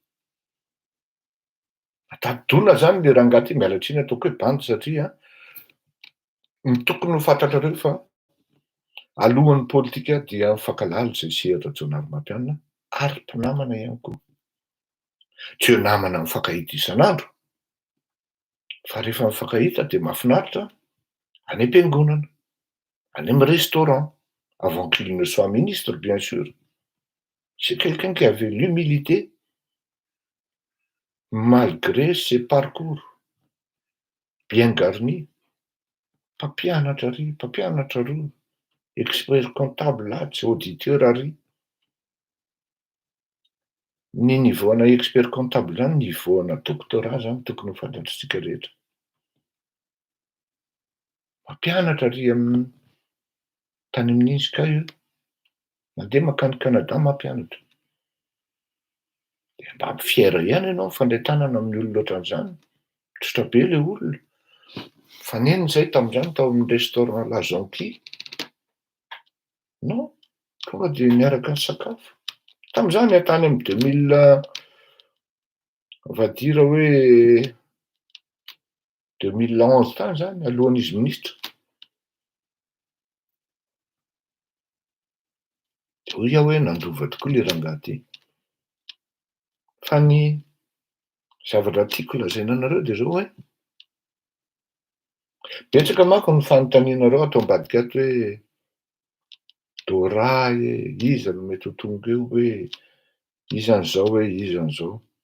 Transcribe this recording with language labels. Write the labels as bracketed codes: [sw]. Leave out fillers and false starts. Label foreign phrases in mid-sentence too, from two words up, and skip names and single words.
[mg] Matati-dona zany le rangahy ty, miala tsiny ataoko hoe bandy satria ny tokony ho fantatrareo fa alohan'ny politika dia mifankalalo zay sehatra Jonary Mampianina ary mpinamana ihany koa. Tsy hoe namana mifankahita isan'andro, fa rehefa mifankahita de mahafinaritra any am-piangonana, any amin'ny restaurant, [fr] avant qu'il ne soit ministre bien sûr. C'est quelqu'un qui avait l'humilité malgré ses parcours. bien garni, [mg] mpampianatra roa, [fr] expert comptable [mg] tsy auditeur ary. Ny nivoana [fr] expert comptable [mg] zany nivoana doctorat zany tokony ho fantatritsika rehetra. Mpampianatra ary tany amin'ny Inska io, mandeha makany Canada mampianatra. De mba fiera ihany ianao mifandray tanana amin'ny olona ohatran'izany, tsotra be le olona. Faneniny zahay tamin'izany tao amin'ny restaurant La Jonquille. Non, tonga de niaraka nisakafo. Tamin'izany tany amin'ny 2000, [fr] on va dire [mg] hoe 2011 tany zany, alohan'izy ministra. De hoy aho hoe nandova tokoa le rangahy ty. Fa ny zavatra tiako lazaina anareo de zao hoe betsaka manko ny fanontanianareo ato ambadika ato hoe Dora iza no mety ho tonga eo, hoe iza an'izao, hoe iza an'izao.